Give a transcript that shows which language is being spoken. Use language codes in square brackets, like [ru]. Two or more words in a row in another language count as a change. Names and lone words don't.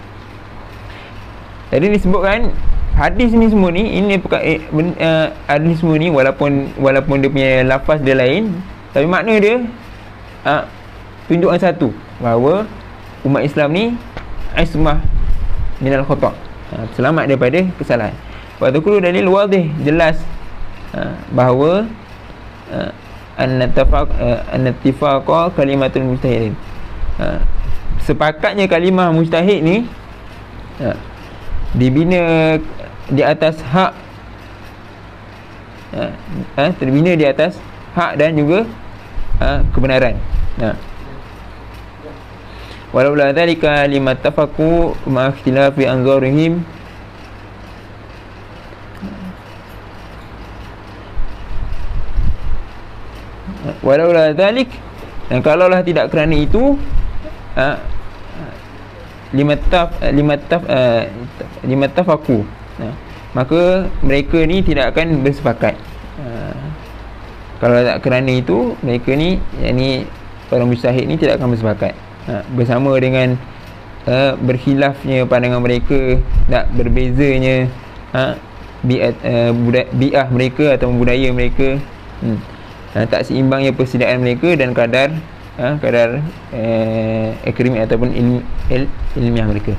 [ms] Jadi disebutkan hadis ni semua ni, ini hadis semua ni walaupun dia punya lafaz dia lain, tapi makna dia tunjukkan satu, bahawa umat Islam ni [ar] عصمة من الخطأ', [ms] selamat daripada kesalahan. [ar] وذكر دليل واضح, [ms] jelas bahawa [ar] الاتفاق كلمة المجتهدين, [ms] sepakatnya kalimah mujtahid ni dibina di atas hak, terbina di atas hak dan juga kebenaran. [ar] ولولا ذلك لما اتفقوا مع اختلاف أنظارهم، ولولا ذلك, [ms] dan kalaulah tidak kerana itu, limattafaqu, maka mereka ni tidak akan bersepakat. Kalau tak kerana itu, mereka ni, yakni para mujtahid ni tidak akan bersepakat, bersama dengan berkhilafnya pandangan mereka, tak berbezanya bi'ah mereka atau budaya mereka, tak seimbangnya persediaan mereka dan kadar akademik ataupun ilmiah mereka.